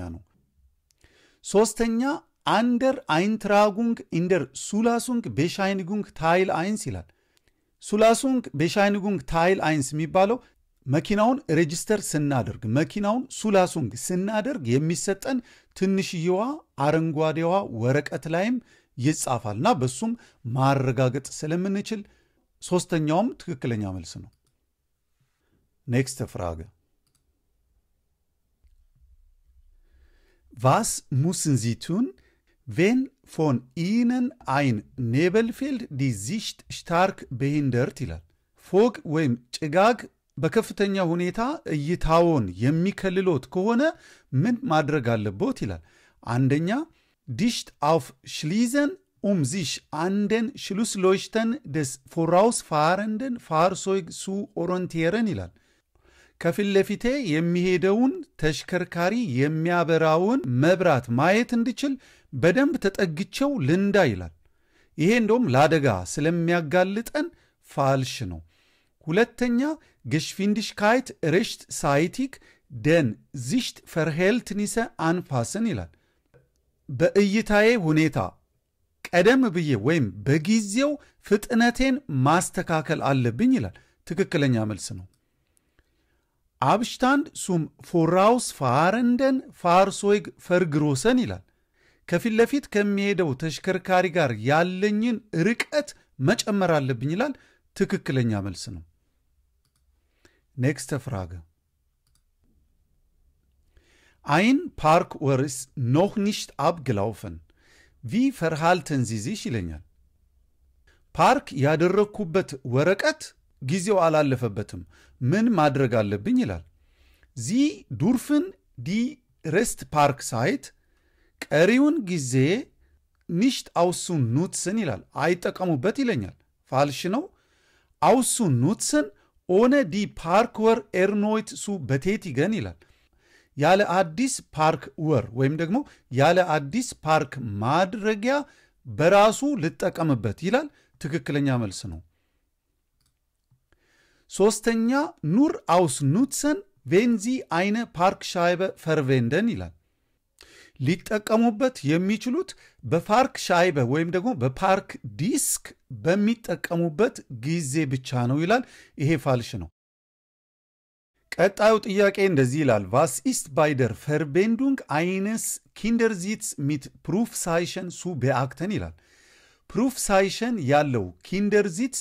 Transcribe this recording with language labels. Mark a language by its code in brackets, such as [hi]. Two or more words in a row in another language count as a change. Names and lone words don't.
[am] ነው። ሶስተኛ [de] oder Eintragung in der Zulassungsbescheinigung Teil eins [am] ይላል። [de] Zulassungsbescheinigung Teil eins [am] የሚባለው መኪናውን ሬጂስተር ስናደርግ መኪናውን ሱላሱንግ ስናደርግ የሚሰጠን ትንሽየዋ አረንጓዴዋ ወረቀት ላይም ይጻፋልና በሱም ማረጋገጥ ስለምንችል ሶስተኛውም ትክክለኛ መልስ ነው። [de] Nächste Frage. Was müssen Sie tun, wenn von Ihnen ein Nebelfeld die Sicht stark behindert [am] ይላል። ፎግ ወይም ጭጋግ በከፍተኛ ሁኔታ እይታውን የሚከልሎት ከሆነ ምን ማድረግ አለቦት ይላል። አንደኛ [de] dicht aufschließen, sich an den Schlussleuchten des vorausfahrenden Fahrzeugs zu orientieren [am] ይላል። ከፊት ለፊቴ የሚሄደውን ተሽከርካሪ የሚያበራውን መብራት ማየት እንድችል በደንብ ተጠግቼው ልንዳ ይላል። ይሄ እንደውም ለአደጋ ስለሚያጋልጠን ፋልሽ ነው። ሁለተኛ [de] Geschwindigkeit rechtzeitig den Sichtverhältnisse anpassen [am] ይላል። በእይታዬ ሁኔታ ቀደም ብዬ ወይም በጊዜው ፍጥነቴን ማስተካከል አለብኝ ይላል። ትክክለኛ መልስ ነው። [de] Abstand zum vorausfahrenden Fahrzeug vergrößern [am] ይላል። ከፊት ለፊት ከሚሄደው ተሽከርካሪ ጋር ያለኝን ርቀት መጨመር አለብኝ ይላል። ትክክለኛ መልስ ነው። [de] Nächste Frage. Ein Parkuhr ist noch nicht abgelaufen. Wie verhalten Sie sich [am] ይለኛል። ፓርክ ያደረኩበት ወረቀት ጊዜው አላለፈበትም። ምን ማድረግ አለብኝ [de] ይላል። Sie dürfen die Restparkzeit [am] ቀሪውን ጊዜ [de] nicht ausnutzen ይላል። [am] አይጠቀሙበት ይለኛል። ፋልሽ ነው። [de] ausnutzen ohne die Parkuhr erneut zu betätigen [am] ይላል። ያለ አዲስ ፓርክ ወር ወይም ደግሞ ያለ አዲስ ፓርክ ማድረጊያ በራሱ ልጠቀምበት ይላል። ትክክለኛ መልስ ነው። ሶስተኛ [de] nur ausnutzen wenn sie eine Parkscheibe verwenden [am] ይላል። ሊጠቀሙበት የሚችሉት በፓርክ ሻይበ ወይም ደግሞ በፓርክ ዲስክ በሚጠቀሙበት ጊዜ ብቻ ነው ይላል። ይሄ ፋልሽ ነው። ቀጣዩ ጥያቄ እንደዚህ ይላል [de] Was ist bei der Verwendung eines Kindersitz mit Prüfzeichen zu beachten [am] ይላል። ፕሩፍሳይሽን ያለው ኪንደርዚትስ